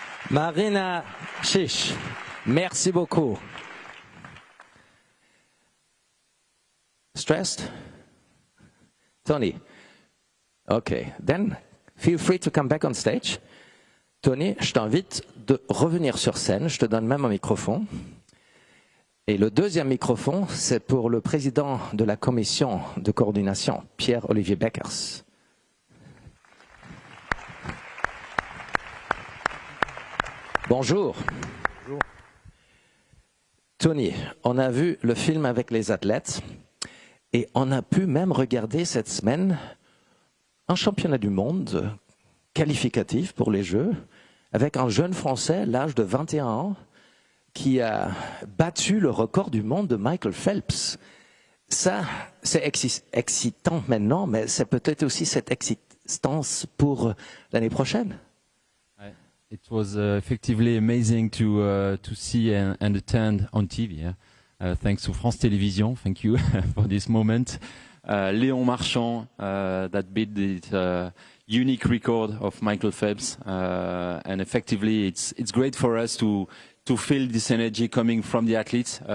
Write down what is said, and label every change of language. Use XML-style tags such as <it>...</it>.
<fr>Marina Chiche, merci beaucoup.</fr> <en>Stressed? Tony? Okay, then feel free to come back on stage.</en> <fr>Tony, je t'invite de revenir sur scène, je te donne même un microphone. Et le deuxième microphone, c'est pour le président de la commission de coordination, Pierre-Olivier Beckers. Bonjour. Bonjour. Tony, on a vu le film avec les athlètes et on a pu même regarder cette semaine un championnat du monde qualificatif pour les Jeux avec un jeune Français, l'âge de 21 ans, qui a battu le record du monde de Michael Phelps. Ça, c'est excitant maintenant, mais c'est peut-être aussi cette excitance pour l'année prochaine.</fr> <en>It was effectively amazing to see and attend on TV. Yeah? Thanks to France Télévisions. Thank you for this moment. Léon Marchand that beat the unique record of Michael Phelps, and effectively it's great for us to feel this energy coming from the athletes.</en>